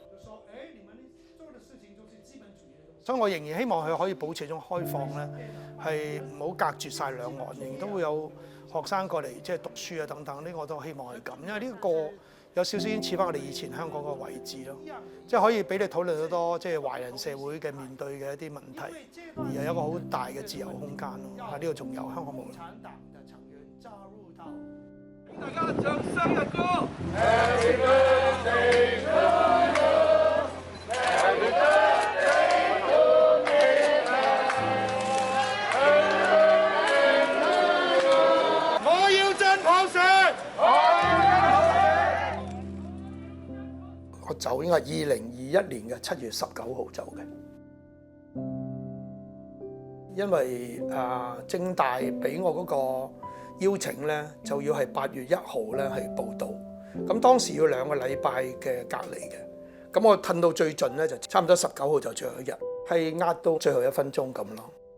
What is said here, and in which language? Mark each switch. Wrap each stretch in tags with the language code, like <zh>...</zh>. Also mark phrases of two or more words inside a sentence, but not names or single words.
<yue>所以我仍然希望佢可以保持一種開放咧，係唔好隔絕晒兩岸，仍然都會有學生過嚟即係讀書啊等等。呢個我都希望係咁，因為呢個有少少已經似翻我哋以前香港個位置咯，即係可以俾你討論得多即係華人社會嘅面對嘅一啲問題，而係有一個好大嘅自由空間咯。呢個仲有香港冇。大家唱生日歌。</yue> <en>Happy birthday to you. Happy birthday to me. Happy birthday to you.</en> <yue>我要真普選。我走應該係2021年嘅7月19號走嘅，因為政大俾我嗰個邀請咧，就要係8月1號咧係報到，咁當時要2個禮拜嘅隔離嘅，咁我褪到最盡咧就差唔多19號就最後一日，係壓到最後1分鐘咁咯。</yue>